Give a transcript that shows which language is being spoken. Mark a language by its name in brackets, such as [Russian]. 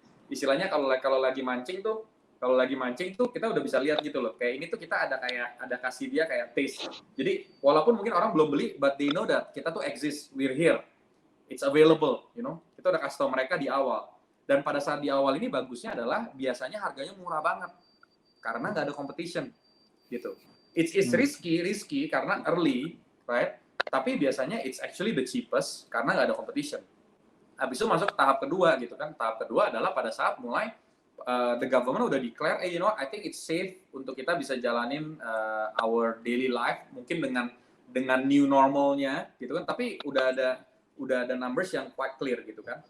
[Indonesian] Istilahnya kalau lagi mancing tuh kita udah bisa lihat gitu loh. Kayak ini tuh kita ada kasih dia kayak taste. Jadi walaupun mungkin orang belum beli, [English] but they know that [Indonesian] kita tuh [English] exist, we're here, it's available, you know. [Indonesian] Kita udah kasih tau mereka di awal. Dan pada saat di awal ini bagusnya adalah biasanya harganya murah banget karena nggak ada competition, gitu. [English] It's risky karena early, right? [Indonesian] Tapi biasanya [English] it's actually the cheapest [Indonesian] karena nggak ada competition. Habis itu masuk tahap kedua gitu kan. Tahap kedua adalah pada saat mulai the government udah declare, [English] you know, I think it's safe [Indonesian] untuk kita bisa jalanin [English] our daily life [Indonesian] mungkin dengan new normalnya gitu kan. Tapi udah ada numbers yang quite clear gitu kan.